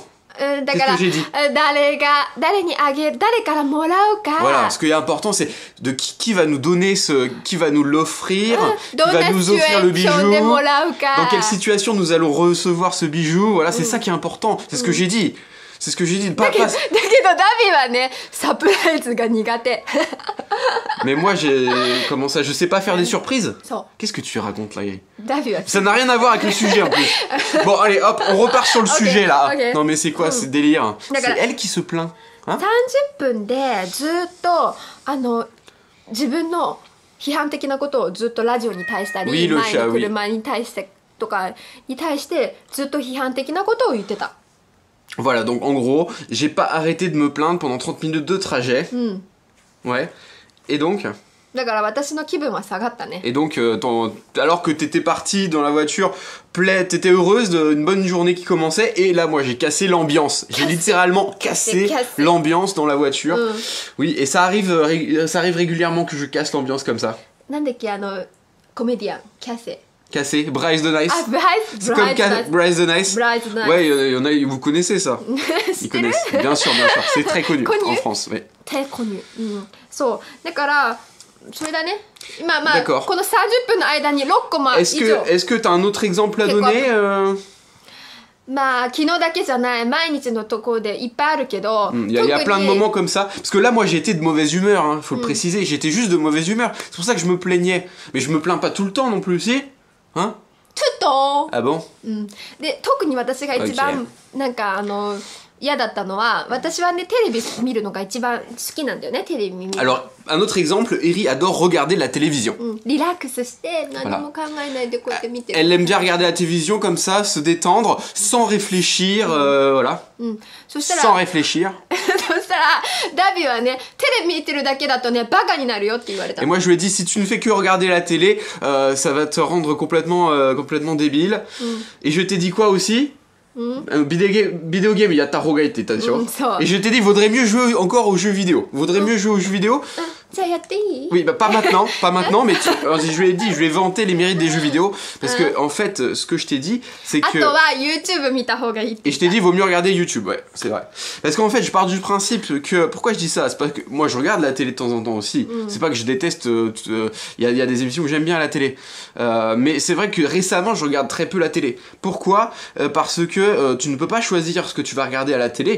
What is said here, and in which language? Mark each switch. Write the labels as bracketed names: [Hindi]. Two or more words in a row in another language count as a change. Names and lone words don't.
[French] Qu'est-ce que j'ai dit? Voilà, ce qui est important, c'est de qui va nous donner qui va nous l'offrir, qui va nous offrir le bijou, dans quelle situation nous allons recevoir ce bijou. Voilà, c'est ça qui est important, c'est ce que j'ai dit. C'est ce que j'ai dit. [Japanese] だけどダビはねサプライズが苦手 [French] Mais moi, comment ça? Je sais pas faire des surprises. [Japanese] そ [French] Qu'est-ce que tu racontes là, Iri? [Japanese] うダビは [French] Ça n'a rien à voir avec le sujet en plus. Bon, allez, hop, on repart sur le Ok, sujet là. ok. Non, mais c'est quoi ce délire? C'est D'accord. elle qui se plaint. Hein? [Japanese] 30 分でずっと自分の批判的なことをずっとラジオに対したり、 [French] Oui, le [Japanese] 前 [French] chat, [Japanese] の [French] oui. [Japanese] 車に対してとかに対してずっと批判的なことを言ってた。 [French] Voilà, donc en gros, j'ai pas arrêté de me plaindre pendant 30 minutes de trajet. [Japanese] うん。 [French] Ouais. Et donc, [Japanese] だから私の気分は下がったね。 [French] donc alors que t'étais partie dans la voiture, t'étais heureuse d'une bonne journée qui commençait, et là, moi, j'ai cassé l'ambiance. J'ai littéralement cassé l'ambiance dans la voiture. [Japanese] うん。 [French] Oui, et ça arrive régulièrement que je casse l'ambiance comme ça. [Japanese] なんだっけコメディアンキャセ。 [French] Cassé, Bryce the Nice. [Japanese] あ、ブライズ [French] C'est comme Bryce the Nice. [Japanese] ブライズナイス。 [French] Ouais, il y en a, vous connaissez ça. [Japanese] 知 [French] Ils [Japanese] ってる [French] connaissent, bien sûr, bien sûr. C'est très connu Connu. en France. Ouais. [Japanese] 手コニュ、うん、そうだからそれだね今まあ [French] D'accord. [Japanese] この30分の間に6個も以 [French] Est-ce [Japanese] 上 [French] que t'as un autre exemple à C'est donner quoi? [Japanese] まあ昨日だけじゃない毎日のところでいっぱいあるけど、 [French] Il y a plein de moments comme ça. Parce que là, moi, j'étais de mauvaise humeur, hein, faut le préciser. J'étais juste de mauvaise humeur. C'est pour ça que je me plaignais. Mais je me plains pas tout le temps non plus, si? Hein? [Japanese] ちょっと、 [French] Ah bon? [Japanese] うん、で特に私が一番、なんか嫌だったのは私はねテレビ見るのが一番好きなんだよねテレビ見る [French] Alors, un autre exemple, Eri adore regarder la télévision. [Japanese] うん、リラックスして何も考えないでこうやって見てる、 [French] Elle aime bien regarder la télévision comme ça, se détendre, sans réfléchir, voilà. [Japanese] うん、そしたら [French] Sans réfléchir. [Japanese] そしたらダビはねテレビ見てるだけだとねバカになるよって言われた [French] Et moi je lui ai dit si tu ne fais que regarder la télé, ça va te rendre complètement débile. Et je t'ai dit quoi aussi? [English] Vidéo game, [French] il y a ta rogaite, t'as sûr. ça. Et je t'ai dit vaudrait mieux jouer encore aux jeux vidéo. Vaudrait mieux jouer aux jeux vidéo. [Japanese] じゃあやっていい [French] Oui, bah pas maintenant, mais alors, je lui ai vanté les mérites des jeux vidéo. Parce que en fait, ce que je t'ai dit, c'est [Japanese] あ [French] que... [Japanese] とは YouTube 見た方がいいって [French] Et je t'ai dit, vaut mieux regarder YouTube, ouais, c'est vrai. Parce qu'en fait, je pars du principe que... Pourquoi je dis ça? C'est parce que moi, je regarde la télé de temps en temps aussi. C'est pas que je déteste... Il y a des émissions que j'aime bien à la télé. Mais c'est vrai que récemment, je regarde très peu la télé. Pourquoi? Parce que tu ne peux pas choisir ce que tu vas regarder à la télé.